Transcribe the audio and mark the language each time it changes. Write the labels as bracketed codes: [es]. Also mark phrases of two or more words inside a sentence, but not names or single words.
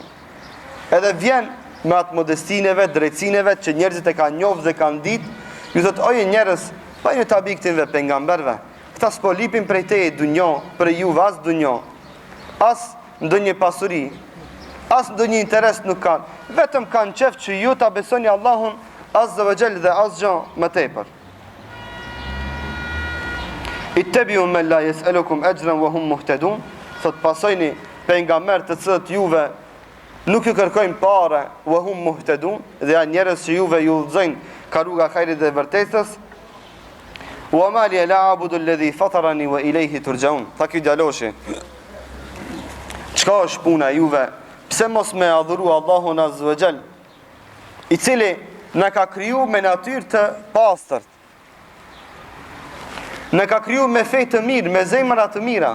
[sq] Edhe vjen me atë modestineve, drejtësineve që njerëzit e kanë njohur dhe kanë ditë, ju thotë oje njerëz, pa një tabi këtinve pejgamberve. Këta s'po lipin prej teje dunjo, për juve as dunjo, as ndonjë pasuri, as ndonjë interes nuk kanë. Vetëm kanë qef që ju ta besoni Allahun [ar] عز وجل [sq] dhe asgjë më tepër. [ar] اتبعوا من لا يسألكم أجرا وهم مهتدون. [sq] Thot pasojni pejgamber të cilët juve nuk ju kërkojnë parë [ar] وهم مهتدون, [sq] dhe janë njerëz që juve ju udhëzojnë ka rruga hajrit dhe vërtetës. [ar] وما لي لا أعبد الذي فطرني وإليه ترجعون. [sq] Tha ky djaloshi, çka është puna juve? Pse mos me adhuru Allahun [ar] عز وجل, [sq] i cili na ka kriju me natyrë të pastërt, na ka kriju me fe të mirë, me zemra të mira.